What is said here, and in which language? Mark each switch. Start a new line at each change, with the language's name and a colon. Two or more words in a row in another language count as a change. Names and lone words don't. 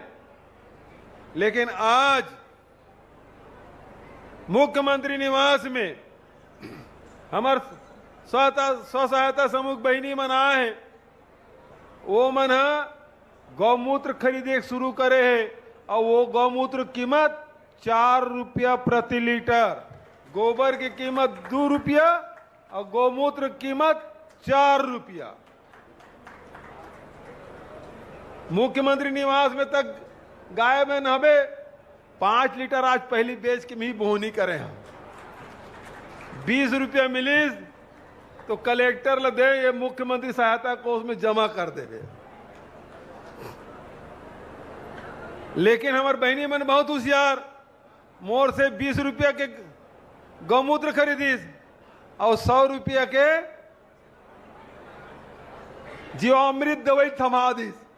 Chhattisgarhi: लेकिन आज मुख्यमंत्री निवास में हमार स्व सहायता समूह बहनी मन आए हैं, वो मन गौमूत्र खरीदे शुरू करे है और वो गौमूत्र कीमत 4 रुपया प्रति लीटर, गोबर की कीमत 2 रुपया और गौमूत्र कीमत 4 रुपया। मुख्यमंत्री निवास में तक गाय में नहबे 5 लीटर आज पहली बेच के भी बोहनी करे हम 20 रुपया मिली तो कलेक्टर ल दे ये मुख्यमंत्री सहायता कोष में जमा कर देवे। लेकिन हमारे बहनी मन बहुत होशियार, मोर से 20 रुपया के गौमूत्र खरीदीस और 100 रुपया के जीवामृत दवाई थमा दीस।